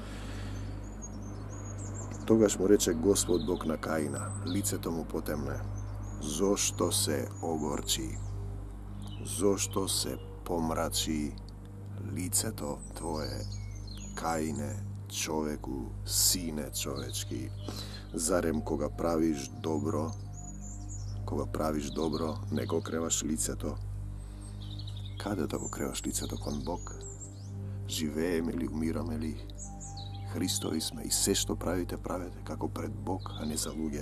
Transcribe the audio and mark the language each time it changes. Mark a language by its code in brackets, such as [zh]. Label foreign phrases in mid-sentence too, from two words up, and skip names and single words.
[mk] Togaž mu reče Gospod Bog na Kaina, lice tomu potemne. Zošto se ogorči? Zošto se pomrači lice to tvoje, Kaine, čoveku, sine čovečki? Зарем кога правиш добро, не го креваш лицето? Каде да го креваш лицето кон Бог? Живееме ли, умираме ли? Христови сме и се што правите како пред Бог, а не за луѓе.